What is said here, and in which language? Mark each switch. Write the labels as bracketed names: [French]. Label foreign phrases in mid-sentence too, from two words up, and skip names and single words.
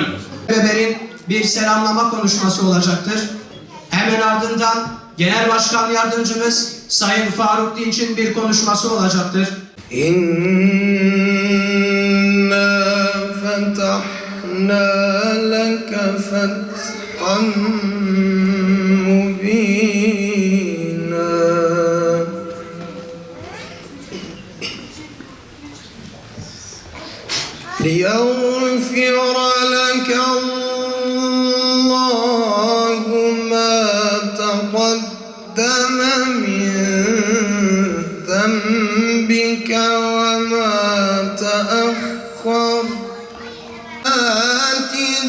[Turkish] Beber'in bir selamlama konuşması olacaktır. Hemen ardından Genel Başkan Yardımcımız Sayın Faruk Dinç'in bir konuşması olacaktır. [Arabic] إنا فتحنا لك فتحا مبينا. ليغفر لك الله ما تقدم من ذنبك وما تأخر آت